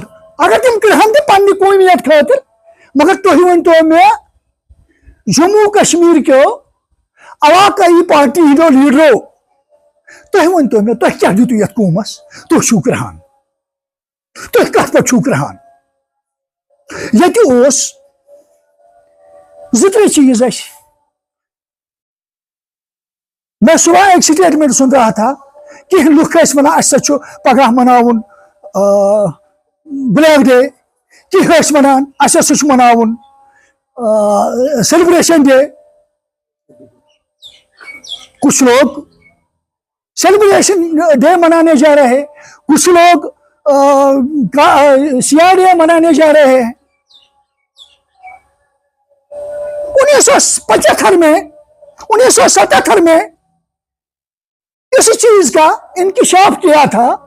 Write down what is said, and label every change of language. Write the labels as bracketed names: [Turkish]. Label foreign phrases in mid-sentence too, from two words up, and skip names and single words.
[Kashmiri] اگر تم کرہان تہِ پننہِ قومیت خٲطرٕ، مگر تُہۍ ؤنتو مےٚ جموں کشمیر کیو علاقائی پارٹی ہندو لیڈرو، تُہۍ ؤنتو مےٚ تُہۍ کیٛاہ دِتُو یتھ قومس؟ تُہۍ چھِو کرہان. تُہۍ کتھ پٮ۪ٹھ چھُو کرٛہان ییٚتہِ اوس 2-3 چیز اَسہِ [Urdu] میں صبح ایک سٹیٹمنٹ سن رہا تھا کہ [Kashmiri] لُکھ ٲسۍ وَنان اَسہِ سا چھُ پگاہ مناوُن [English] black day [Kashmiri] کینٛہہ ٲسۍ وَنان اَسہِ ہسا چھُ مناوُن [English] celebration day [Urdu] کچھ لوگ [English] celebration day [Urdu] منانے جا رہے ہیں کچھ لوگ سیاہ ڈے منانے جا رہے ہیں 1975 میں 1977 میں اس چیز کا انکشاف کیا تھا